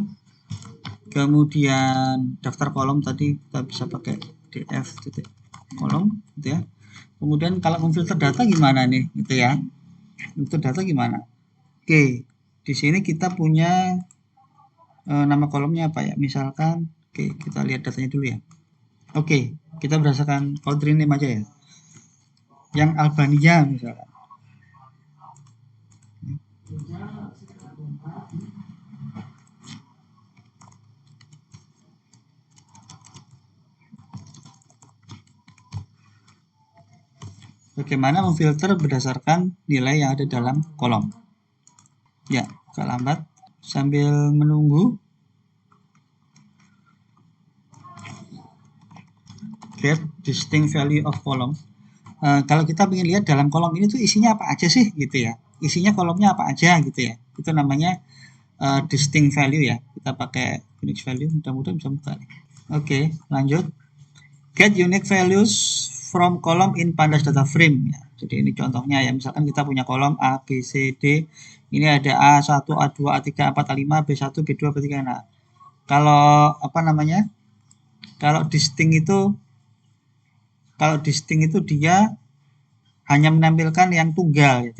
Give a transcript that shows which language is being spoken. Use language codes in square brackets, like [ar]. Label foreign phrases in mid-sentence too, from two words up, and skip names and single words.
[id] Kemudian daftar kolom tadi kita bisa pakai df.kolom gitu ya. Kemudian kalau memfilter data gimana nih gitu ya. Filter data gimana? Oke, di sini kita punya nama kolomnya apa ya? Misalkan, oke kita lihat datanya dulu ya. Oke, kita berdasarkan [en] country name [id] aja ya. Yang Albania misalkan. Bagaimana memfilter berdasarkan nilai yang ada dalam kolom. Ya, agak lambat. Sambil menunggu. [en] Get distinct value of column. [id] Kalau kita ingin lihat dalam kolom ini tuh isinya apa aja sih gitu ya. isinya kolomnya apa aja gitu ya. Itu namanya [en] distinct value [id] ya. Kita pakai [en] unique value, [id] mudah-mudahan bisa buka. Oke, lanjut. [en] Get unique values from column in pandas data frame ya. [id] Jadi ini contohnya ya, misalkan kita punya kolom A, B, C, D. Ini ada A1, A2, A3, A4, A5, B1, B2, B3. Nah, kalau apa namanya? Kalau distinct itu dia hanya menampilkan yang tunggal ya.